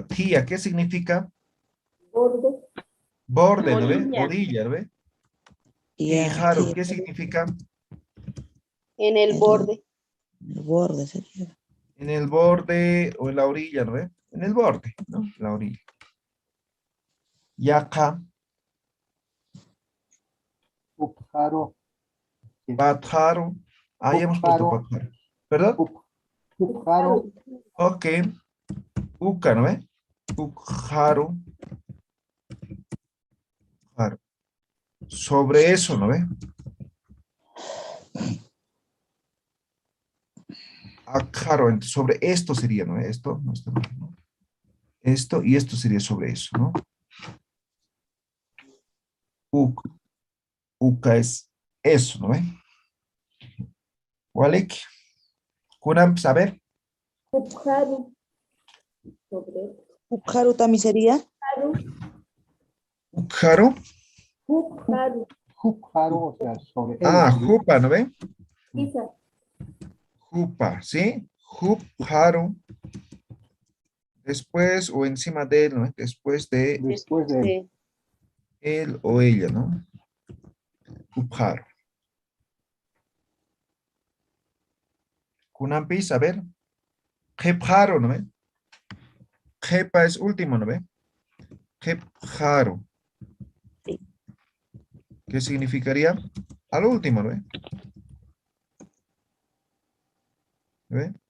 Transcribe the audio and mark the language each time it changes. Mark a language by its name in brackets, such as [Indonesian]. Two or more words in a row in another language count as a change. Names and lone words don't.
[Spanish] Tía, ¿qué significa? Borde. Borde, ¿no ve? Orilla. Orilla, ¿no ve? Ya, [Aymara] Tijaro, [Spanish] tía. ¿qué significa? En el borde. El borde sería. En el borde o en la orilla, ¿no ve? En el borde, ¿no? La orilla. [Aymara] Yaka, Ukjaro. [Spanish] patjaro. Ah, ya hemos puesto [Aymara] Pukjaro. Pukjaro. ¿Perdón? Pukjaro. Ok. Uka, [Spanish] ¿no ve? Pukjaro. [Aymara] Pukjaro. [Spanish] Sobre eso, ¿no ve? Akjaro, entonces sobre esto sería, ¿no ve? Esto, no, esto, no. Esto y esto sería sobre eso, ¿no? Uka. Uka es eso, ¿no ve? [Aymara] Walik. Kunam, [Spanish] saber. [Aymara] Pukharu. Sobre. [Spanish] Pukharu también sería. [Aymara] Ukjaro. Pukharu. Pukjaro, [Spanish] o sea, sobre él. Ah, jupa, ¿no ve? Quizá. Jupa, ¿sí? Jupjaro. Después o encima de él, ¿no? Después de Después de él. de él o ella, ¿no? [Aymara] Jupjaro. Kunampis, [Spanish] a ver. Jepjaro, ¿no ve? Jepa es último, ¿no ve? Jepjaro. ¿Qué significaría? Al último, ¿no ve? ¿Ve?